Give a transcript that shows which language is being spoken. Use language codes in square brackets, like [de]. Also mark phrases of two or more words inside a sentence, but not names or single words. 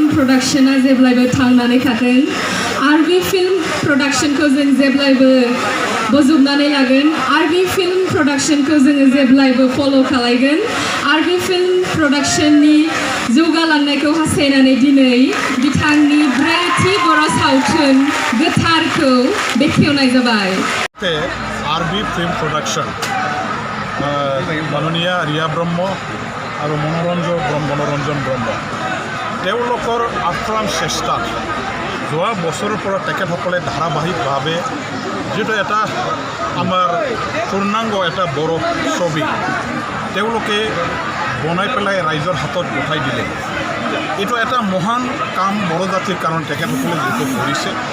[brx] प्रडाक्शना जेब्लायबो थांनानै थाथों आरबी फिल्म प्रडाक्शनखौ जों जेब्लायबो बोजबनानै लागोन आरबी फिल्म प्रडाक्शनखौ जोङो जेब्लायबो फल' खालायगोन आरबी फिल्म प्रडाक्शननि जौगालांनायखौ हास्थायनानै दिनै बिथांनि ब्रैथि बर' सावथुन गोथारखौ बेखेवनाय जाबाय [as] आरबी फिल्म प्रडाक्शन माननीय रिया ब्रह्म और मनोरंजन ब्रह्म তেওঁলোকৰ আপ্ৰাণ চেষ্টা যোৱা বছৰৰ পৰা তেখেতসকলে ধাৰাবাহিকভাৱে যেটো এটা আমাৰ পূৰ্ণাংগ এটা বড় ছবি তেওঁলোকে বনাই পেলাই ৰাইজৰ হাতত উঠাই দিলে এইটো এটা মহান কাম বড় জাতিৰ কাৰণ তেখেতসকলে যেটো কৰিছে